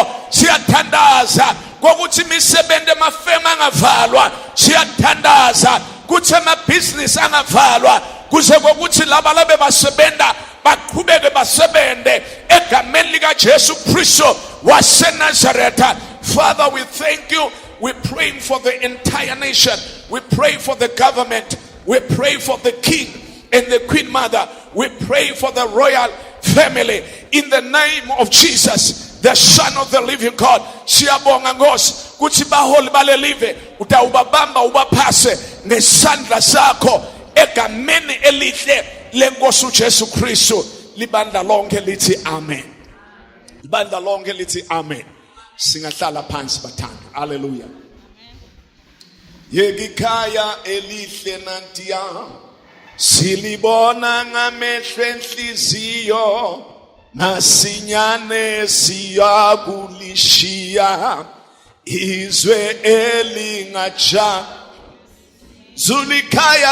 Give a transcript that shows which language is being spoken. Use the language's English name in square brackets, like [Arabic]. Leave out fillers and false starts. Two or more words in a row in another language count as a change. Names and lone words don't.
[Swati] Siyathandaza ukuthi imisebenzi emafema angavalwa. Siyathandaza kuthi amabhizinisi angavalwa kuze kokuthi laba labe basebenda baqhubeke basebende egameni lika Jesu Kristu waseNazaretha. [English] Father, we thank you We're praying for the entire nation. We pray for the government. We pray for the king and the queen mother. We pray for the royal family. In the name of Jesus, the Son of the living God. [Swati] Siyabonga Nkosi kuthi baholi balelive utawubabamba ubaphase ngesandla sakho egameni elihle lenkosi uJesu Kristu. Libandla lonke lithi amen. Libandla lonke lithi amen. Singahlala phansi bathanda. Hallelujah. [Zulu] Yegikhaya elihle nantiya silibona ngamehlo enhliziyo masinyane siyakulishiya izwe elingatsha zulikhaya